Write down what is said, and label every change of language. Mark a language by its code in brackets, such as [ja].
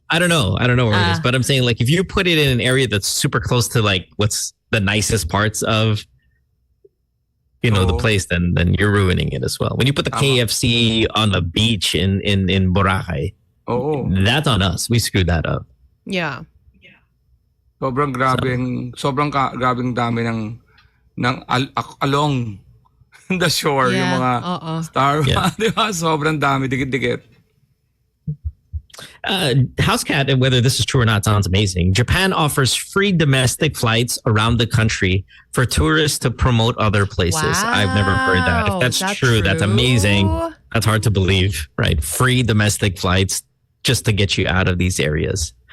[en] I don't know where it is, but I'm saying if you put it in an area that's super close to what's the nicest parts of the place, then you're ruining it as well. When you put the KFC on the beach in Boracay, that's on us. We screwed that up. Yeah. [tl] Sobrang grabing dami ng [en] along the shore [tl] yung mga star, di ba? Sobrang dami, dikit-dikit. [en] Housecat, and whether this is true or not, sounds amazing. Japan offers free domestic flights around the country for tourists to promote other places. Wow. I've never heard that. If that's true, that's amazing. That's hard to believe, right? Free domestic flights just to get you out of these areas.